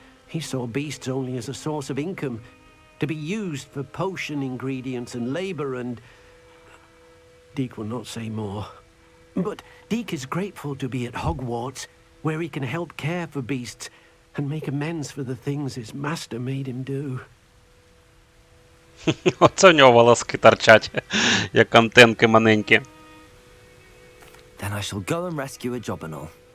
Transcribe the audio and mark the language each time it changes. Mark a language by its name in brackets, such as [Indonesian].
[English] He saw beasts only as a source of income, to be used for potion ingredients and labor, and Deek will not say more. But Deek is grateful to be at Hogwarts, where he can help care for beasts and make amends for the things his master made him do. [Ukrainian] Оце у нього волоски торчать, як антенки маленькі. [English] Then I shall go and rescue a Jobberknoll.